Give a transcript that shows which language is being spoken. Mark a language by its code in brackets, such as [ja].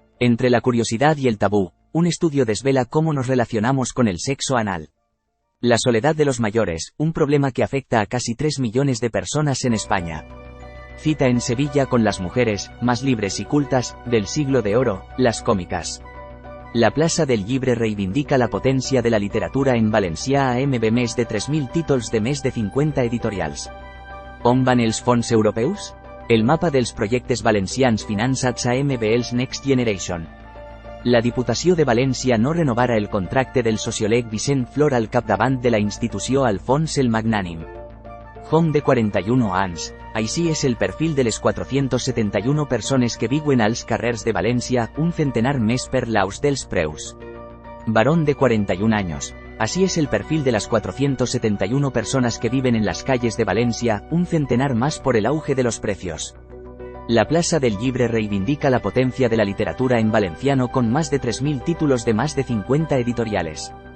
[es] Entre la curiosidad y el tabú, un estudio desvela cómo nos relacionamos con el sexo anal. La soledad de los mayores, un problema que afecta a casi 3 millones de personas en España. Cita en Sevilla con las mujeres, más libres y cultas, del siglo de oro, las cómicas. [ca] La Plaça del Llibre reivindica la potència de la literatura en valencià amb més de 3.000 títols de més de 50 editorials. On van els fons europeus? El mapa dels projectes valencians finançats amb els Next Generation. La Diputació de València no renovarà el contracte del sociòleg Vicent Flor al capdavant de la institució Alfons el Magnànim. Hom de 41 anys. Així és el perfil de les 471 persones que viuen als carrers de València, un centenar més per l'aus dels preus. [es] Varón de 41 años. Así es el perfil de las 471 personas que viven en las calles de Valencia, un centenar más por el auge de los precios. La Plaça del Llibre reivindica la potencia de la literatura en valenciano con más de 3.000 títulos de más de 50 editoriales.